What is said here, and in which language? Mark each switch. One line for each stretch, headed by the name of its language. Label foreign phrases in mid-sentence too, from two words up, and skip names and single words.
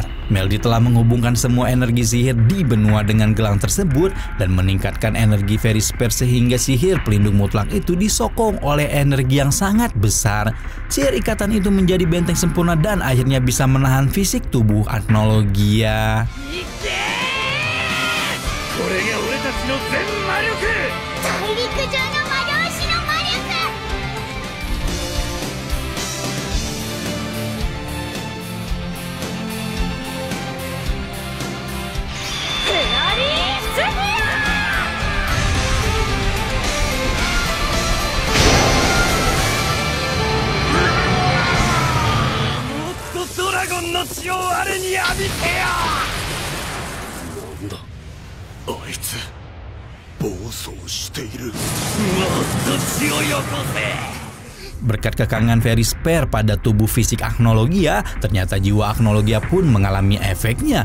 Indonesian: Melody telah menghubungkan semua energi sihir di benua dengan gelang tersebut dan meningkatkan energi ferry spare sehingga sihir pelindung mutlak itu disokong oleh energi yang sangat besar. Sihir ikatan itu menjadi benteng sempurna dan akhirnya bisa menahan fisik tubuh Agnologia.
Japanese: これが俺たちの全魔力、大陸上の魔導士の魔力。フェアリースフィもっとドラゴンの血を我に浴びてよ。なんだあいつ暴走している。もっと血をよこせ。
Indonesian: Berkat kekangan ferry spare pada tubuh fisik Agnologia, ternyata jiwa Agnologia pun mengalami efeknya.